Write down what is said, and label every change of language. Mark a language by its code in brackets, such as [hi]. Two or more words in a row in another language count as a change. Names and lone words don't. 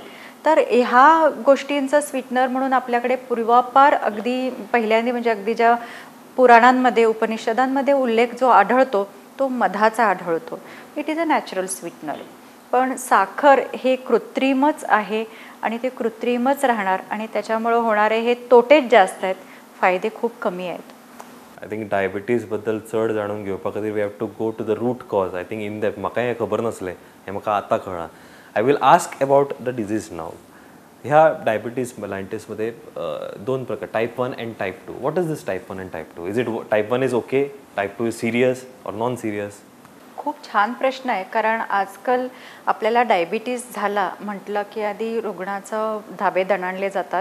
[mr] तर ह्या गोष्टींचं स्वीटनर म्हणून आपल्याकडे पूर्वापार अगदी पहिल्यांदा म्हणजे अगदी ज्या पुराणांमध्ये उपनिषदांमध्ये उल्लेख जो आढळतो तो मधाचा आढळतो. [en] It is a natural sweetener. [mr] पण साखर हे कृत्रिमच आहे आणि ते कृत्रिमच राहणार, आणि त्याच्यामुळे होणारे हे तोटेच जास्त आहेत, फायदे खूप कमी आहेत. [en] I think diabetes [kok] बद्दल चड जाणून घेवपा खातीर [en] we have to go to the root cause. I think in that [kok] म्हाका हें खबर नासलें, हें म्हाका आतां कळ्ळां. [en] I will ask about the disease नाव. [mr] ह्या [en] diabetes mellitus [mr] दोन प्रकार, [en] type 1 and type 2. What is this type 1 and type 2? Is it type 1 is OK, type 2 is serious or non serious? [mr] खूप छान प्रश्न आहे, कारण आजकाल आपल्याला डायबिटीज झाला म्हटलं की आधी रुग्णाचं धाबे दणाणले जातात.